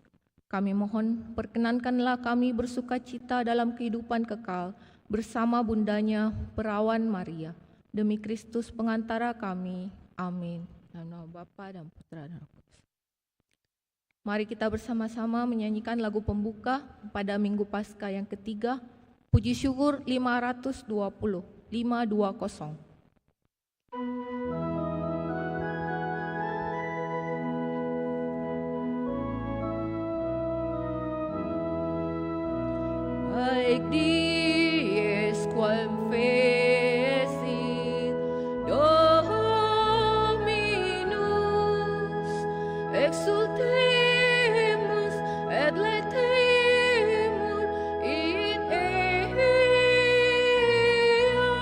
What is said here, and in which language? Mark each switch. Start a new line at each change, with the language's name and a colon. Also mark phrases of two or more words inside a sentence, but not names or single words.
Indonesian: Kami mohon, perkenankanlah kami bersukacita dalam kehidupan kekal bersama bundanya, perawan Maria. Demi Kristus pengantara kami. Amin. Dalam nama Bapa dan Putra dan Roh Kudus. Mari kita bersama-sama menyanyikan lagu pembuka pada Minggu Paskah yang ketiga, Puji Syukur 520, 520.
Latin: Haec dies quam fecit Dominus, exultemus et laetemur in ea.